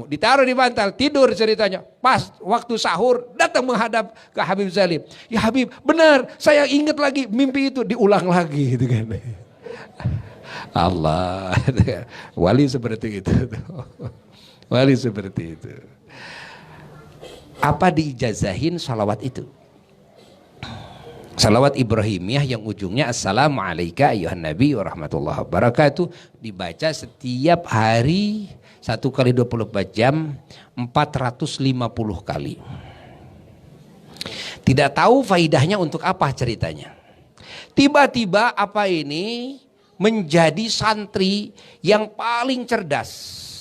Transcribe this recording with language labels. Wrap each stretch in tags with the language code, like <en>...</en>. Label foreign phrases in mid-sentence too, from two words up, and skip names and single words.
<id>Ditaruh di bantal, tidur ceritanya. Pas waktu sahur datang menghadap ke Habib Salim. Ya Habib, benar, saya ingat lagi mimpi itu, diulang lagi gitu kan. Allah, wali seperti itu. Wali seperti itu. Apa diijazahin salawat itu? Salawat Ibrahimiyah yang ujungnya</id> <ar>السلام عليك أيها النبي ورحمة الله وبركاته,</ar> <id>dibaca setiap hari 1 kali 24 jam 450 kali. Tidak tahu faidahnya untuk apa ceritanya. Tiba-tiba apa ini menjadi santri yang paling cerdas.</id>